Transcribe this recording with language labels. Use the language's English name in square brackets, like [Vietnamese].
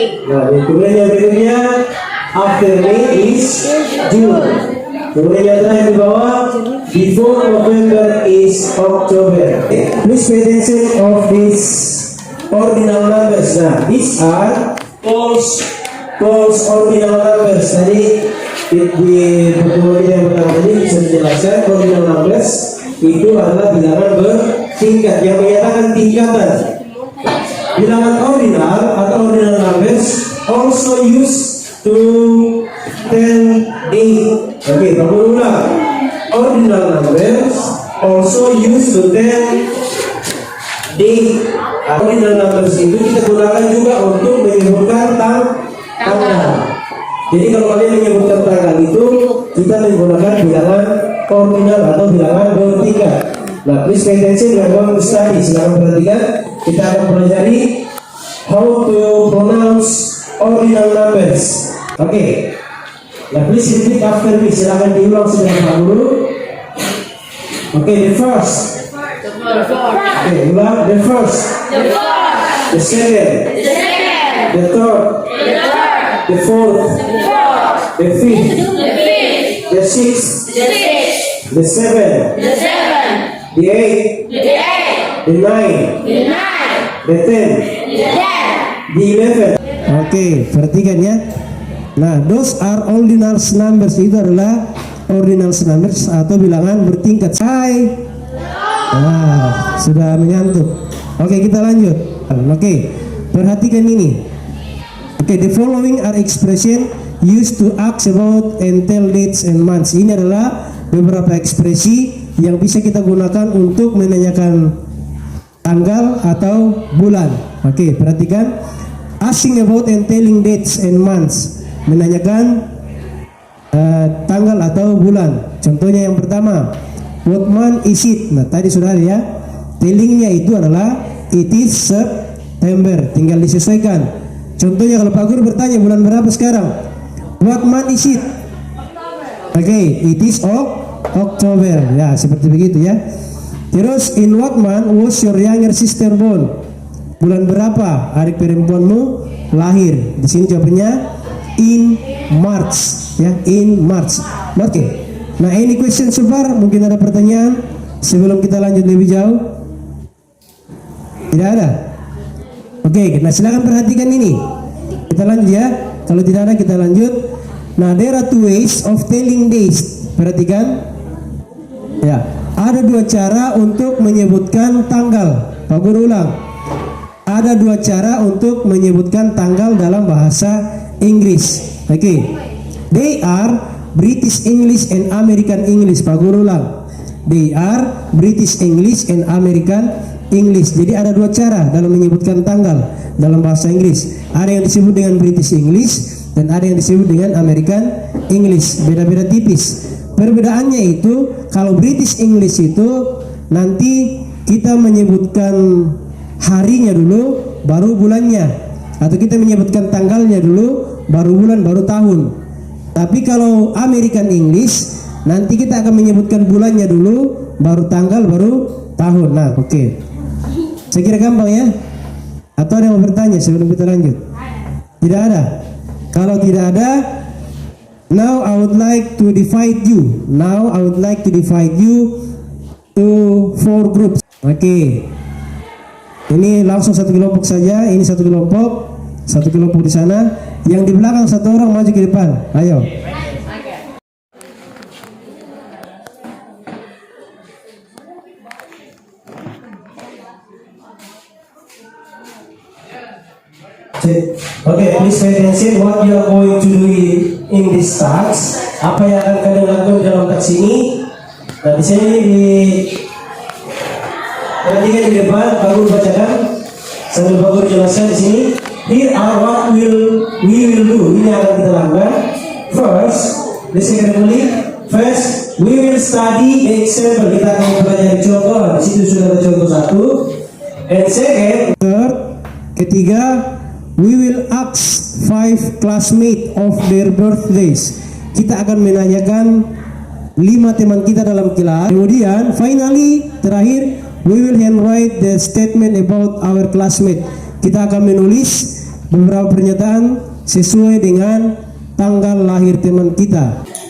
[Indonesian] Nah, kemudian yang berikutnya [English] after May is June. [Indonesian] Kemudian yang terakhir di bawah before November is October. [English] Please pay attention of these ordinal numbers. Nah, these are false ordinal numbers. [Indonesian] Tadi di pertemuan yang pertama tadi bisa dijelaskan ordinal numbers itu adalah bilangan bertingkat yang menyatakan tingkatan. Bilangan ordinal atau [English] ordinal numbers also used to tell date. [Indonesian] Oke, kamu ulang. [English] Ordinal numbers also used to tell date. [Indonesian] Ordinal numbers itu kita gunakan juga untuk menyebutkan tanggal. Jadi kalau kalian menyebutkan tanggal itu kita menggunakan bilangan ordinal atau bilangan bertingkat. [English] Nah, please pay attention when going to study. [Indonesian] Silakan perhatikan. Kita akan pelajari [English] how to pronounce ordinal numbers. Oke. Nah, please repeat after me. [Indonesian] Silakan diulang sebentar Pak Guru. Oke, [English] the first. Oke, ulang. The first. The second. The third. The fourth. The fifth. The sixth. The seventh. The eighth. The ninth. The tenth. The 11. Oke, [Indonesian] perhatikan ya. [English] Nah, those are ordinal numbers. [Indonesian] Itu adalah ordinal numbers atau bilangan bertingkat. Hai. Nah, sudah mengantuk. Oke, kita lanjut. Oke, perhatikan ini. [English] Oke, the following are expression used to ask about and tell dates and months. [Indonesian] Ini adalah beberapa ekspresi yang bisa kita gunakan untuk menanyakan tanggal atau bulan. Oke, perhatikan. [English] Asking about and telling dates and months. [Indonesian] Menanyakan tanggal atau bulan. Contohnya yang pertama, [English] what month is it? [Indonesian] Nah, tadi sudah ada ya. Tellingnya itu adalah [English] it is September. [Indonesian] Tinggal disesuaikan. Contohnya kalau Pak Guru bertanya bulan berapa sekarang? [English] What month is it? Oke, it is October. [Indonesian] Ya, seperti begitu ya. [English] Terus, in what month was your younger sister born? [Indonesian] Bulan berapa adik perempuanmu lahir? Di sini jawabannya [English] in March, [Indonesian] ya, in March. [English] Oke. Nah, any question so far? [Indonesian] Mungkin ada pertanyaan sebelum kita lanjut lebih jauh? Tidak ada. Oke, nah silakan perhatikan ini. Kita lanjut ya. Kalau tidak ada kita lanjut. [English] Nah, there are two ways of telling days. [Indonesian] Perhatikan. Ya, ada dua cara untuk menyebutkan tanggal. Pak Guru ulang. Ada dua cara untuk menyebutkan tanggal dalam bahasa Inggris. Oke. [English] They are British English and American English. [Indonesian] Pak Guru ulang. [English] They are British English and American English. [Indonesian] Jadi ada dua cara dalam menyebutkan tanggal dalam bahasa Inggris. Ada yang disebut dengan British English dan ada yang disebut dengan American English. Beda-beda tipis. Perbedaannya itu kalau British English itu nanti kita menyebutkan harinya dulu baru bulannya, atau kita menyebutkan tanggalnya dulu baru bulan baru tahun. Tapi kalau American English nanti kita akan menyebutkan bulannya dulu baru tanggal baru tahun. Nah, oke. Saya kira gampang ya. Atau ada yang mau bertanya sebelum kita lanjut? Tidak ada. Kalau tidak ada, [English] now I would like to divide you. Now I would like to divide you to 4 groups. Oke. [Indonesian] Ini langsung satu kelompok saja. Ini satu kelompok di sana. Yang di belakang satu orang maju ke depan. Ayo. [English] Okay, please pay attention what you are going to do in this task. [Indonesian] Apa yang akan kalian lakukan dalam task ini? Nah, di sini perhatikan di depan, Pak Guru bacakan sambil Pak Guru jelaskan di sini. [English] Here are what we will do. [Indonesian] Ini akan kita lakukan. [English] First, listen carefully. First, we will study example. [Indonesian] Kita akan mempelajari contoh. Di situ sudah ada contoh satu. [English] And second, third, ketiga, we will ask 5 classmates of their birthdays. [Indonesian] Kita akan menanyakan 5 teman kita dalam kelas. [English] Kemudian, finally, terakhir, we will handwrite the statement about our classmate. [Indonesian] Kita akan menulis beberapa pernyataan sesuai dengan tanggal lahir teman kita.